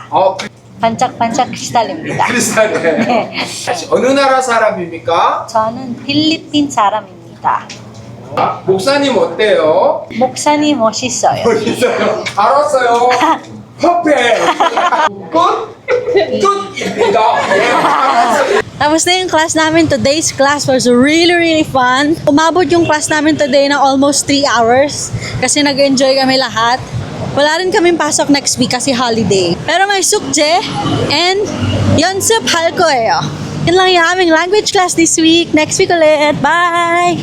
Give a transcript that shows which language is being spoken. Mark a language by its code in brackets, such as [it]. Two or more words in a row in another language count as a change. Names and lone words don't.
[ko] 반짝반짝 크리스탈입니다. 크리스탈. 네. 어느 나라 사람입니까? 저는 필리핀 사람입니다. 목사님 어때요? 목사님 멋있어요. 멋있어요. 알았어요. 퍼펙트. 끝입니다. [tl] Tapos na yung class namin. [en] Today's class was really fun. [tl] Umabot yung class namin today na [en] almost 3 hours [tl] kasi nag-enjoy kami lahat. Wala rin kaming pasok [en] next week [tl] kasi holiday. Pero may sukje and [ko] 연습할 거예요. [tl] Yun lang yung aming language class [en] this week. Next week ulit. Bye!